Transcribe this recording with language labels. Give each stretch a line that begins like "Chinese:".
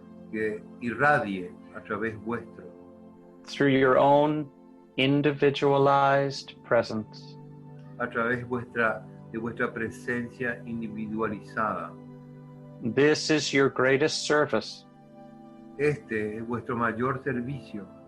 Spanish: que irradie a través vuestro,
English: through your own individualized presence.
Spanish: a través de vuestra presencia individualizada.
English: This is your greatest service.
Spanish: Este es vuestro mayor servicio.